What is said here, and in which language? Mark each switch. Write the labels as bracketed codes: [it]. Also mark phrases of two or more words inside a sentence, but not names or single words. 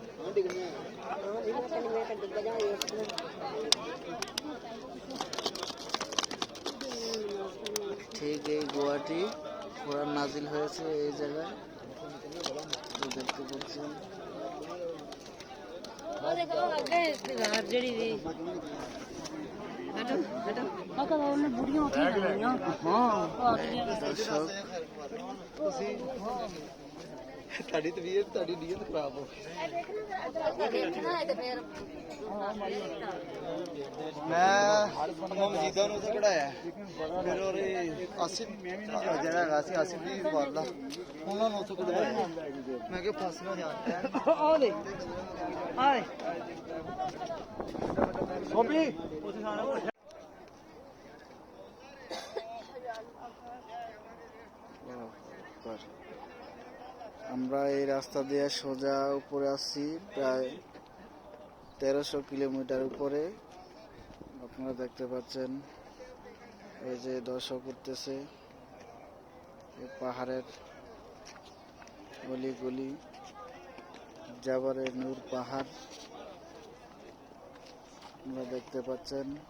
[bn] ঠিক এই গুয়াটি কোরআন নাজিল হয়েছে এই জায়গায়, দেখতে পাচ্ছেন। দর্শক, [pa] ਤੁਹਾਡੀ ਤਬੀਅਤ ਤੁਹਾਡੀ ਨੀਅਤ ਖਰਾਬ ਹੋ ਗਈ। ਮੈਂ ਮਜੀਦਾਂ ਨੂੰ ਉੱਥੇ ਪੜਾਇਆ, ਫਿਰ ਉਹਦੇ ਆਸਿਫ ਜਿਹੜਾ ਹੈਗਾ ਸੀ ਆਸਿਫ ਦੀ ਵਾਲਾ, ਉਹਨਾਂ ਨੂੰ ਉੱਥੇ ਪੜਾਇਆ। ਮੈਂ ਕਿਹਾ ਫਸ ਨਾ ਜਾਣ। ਆਹ ਦੇ ਆਏ ਗੋਪੀ ਉੱਥੇ ਸਾਰਾ [bn] আমরা এই রাস্তা দিয়ে সোজা উপরে আসছি, প্রায় 1300 কিলোমিটার উপরে। আপনারা দেখতে পাচ্ছেন এই যে দর্শক উঠতেছে এই পাহাড়ের গলি গলি, জাবালে নূর পাহাড় আপনারা দেখতে পাচ্ছেন।